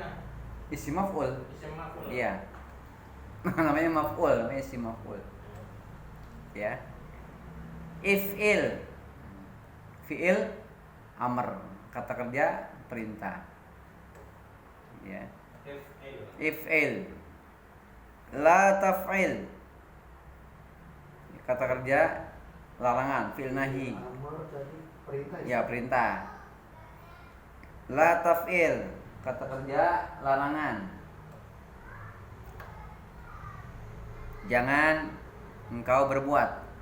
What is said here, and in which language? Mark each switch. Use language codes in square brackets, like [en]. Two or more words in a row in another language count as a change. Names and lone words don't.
[ar] اسم مفعول. اسم مفعول. [id] Iya. Namanya maf'ul, namanya [ar] اسم مفعول. [id] Ya. If'il. [ar] فعل أمر, [id] kata kerja perintah. Ya. If'il. [ar] لا تفعل. [id] Kata kerja larangan, [ar] فعل نهي. [id] Amar tadi perintah. Ya, perintah. [ar] لا تفعل, [id] kata kerja larangan. Jangan engkau berbuat.